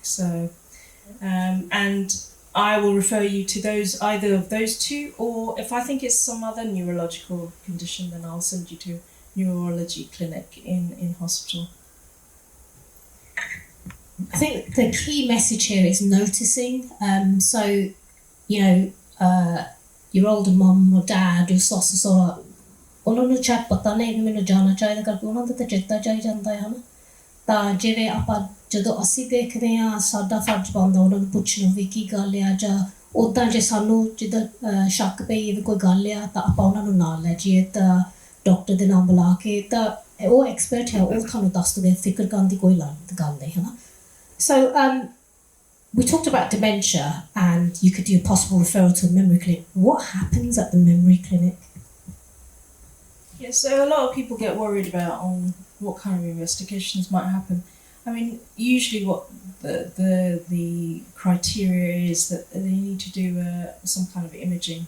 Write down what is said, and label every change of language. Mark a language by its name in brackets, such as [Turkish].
[English] So, and I will refer you to either of those two, or if I think it's some other neurological condition, then I'll send you to neurology clinic in hospital. I think the key message here is noticing. So, you know, your older mum or dad or [Punjabi] ਉਹਨਾਂ ਨੂੰ ਸ਼ਾਇਦ ਪਤਾ ਨਹੀਂ ਮੈਨੂੰ ਜਾਣਾ ਚਾਹੀਦਾ ਕਰਕੇ ਉਹਨਾਂ ਦਾ ਤਾਂ ਚੇਤਾ ਚਾਹੀ ਜਾਂਦਾ ਹੈ ਹਨਾ ਤਾਂ ਜਿਵੇਂ ਆਪਾਂ ਜਦੋਂ ਅਸੀਂ ਦੇਖਦੇ ਹਾਂ ਸਾਡਾ ਫਰਜ਼ ਬਣਦਾ ਉਹਨਾਂ ਨੂੰ ਪੁੱਛਣਾ ਵੀ ਕੀ ਗੱਲ ਆ ਜਾਂ ਉੱਦਾਂ ਜੇ ਸਾਨੂੰ ਜਿੱਦਾਂ ਸ਼ੱਕ ਪਈ ਵੀ ਕੋਈ ਗੱਲ ਆ ਤਾਂ ਆਪਾਂ ਉਹਨਾਂ ਨੂੰ ਨਾਲ ਲੈ ਜਾਈਏ ਤਾਂ ਡਾਕਟਰ ਦੇ ਨਾਮ ਬੁਲਾ ਕੇ ਤਾਂ ਉਹ ਐਕਸਪਰਟ ਹੈ ਉਹ ਤੁਹਾਨੂੰ ਦੱਸ ਦਵੇ ਫਿਕਰ ਕਰਨ ਦੀ ਕੋਈ ਗੱਲ ਨਹੀਂ ਹਨਾ [English] So we talked about dementia and you could do a possible referral to a memory clinic. What happens at the memory clinic? Yeah, so a lot of people get worried about what kind of investigations might happen. I mean, usually what the criteria is that they need to do some kind of imaging.